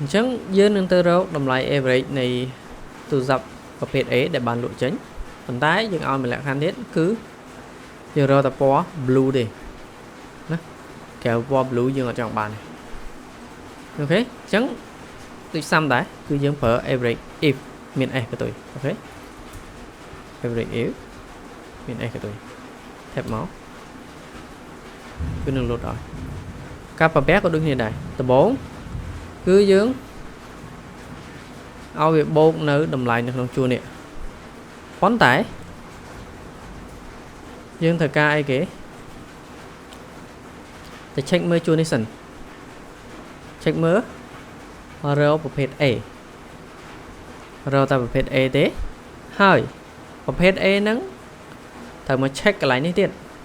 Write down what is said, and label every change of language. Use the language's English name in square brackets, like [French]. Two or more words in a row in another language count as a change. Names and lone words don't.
[Khmer] ញ្ចឹងយើងនឹងទៅរកតម្លៃ average នៃទូរស័ព្ទប្រភេទ A ដែលបានលក់ចេញ ប៉ុន្តែយើងឲ្យមួយលក្ខខណ្ឌទៀតគឺយើងរកតែពណ៌ blue ទេណាកែវពណ៌ blue យើងអត់ចង់បានទេអូខេអញ្ចឹងដូចសាំដែរគឺយើងប្រើ [English] average if [Khmer] មាន s ក៏ទៅអូខេ [English] average if [Khmer] មាន s ក៏ទៅ tab មកគឺនឹង load ឲ្យការប្រែក៏ដូចគ្នាដែរដំបូងគឺយើង ឲ្យវាបូកនៅតម្លៃនៅក្នុងជួរនេះប៉ុន្តែយើងត្រូវការអីគេទៅ check មើលជួរនេះសិន check មើលរកប្រភេទ A រកតែប្រភេទ A ទេហើយប្រភេទ A ហ្នឹងត្រូវមក check កន្លែងនេះទៀត